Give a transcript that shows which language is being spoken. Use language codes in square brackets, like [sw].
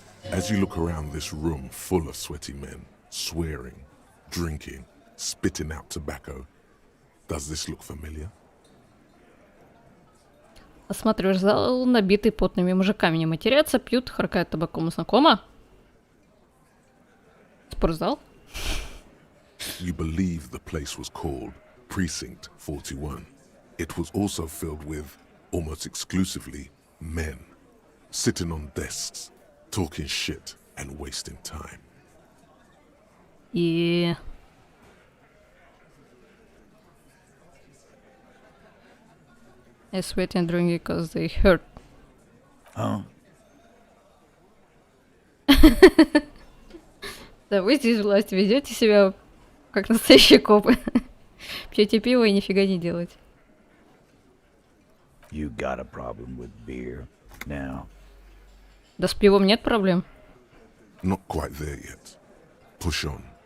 [en] As you look around this room full of sweaty men, swearing, drinking, spitting out tobacco, does this look familiar? [ru] Осматриваешь зал, набитый потными мужиками, не матерятся, пьют, харкают табаком. Знакомо? Спортзал? [en] You believe the place was called Precinct 41. It was also filled with, almost exclusively, men, sitting on desks, talking shit and wasting time. [ru] И... [en] I sweat and drink because they hurt. Oh. [ru] Да вы здесь власть ведете себя как настоящие копы. Пьете пиво и нифига не делаете. [en] You got a problem with beer now? [ru] Да с пивом нет проблем. [en] Not quite there yet. Push on.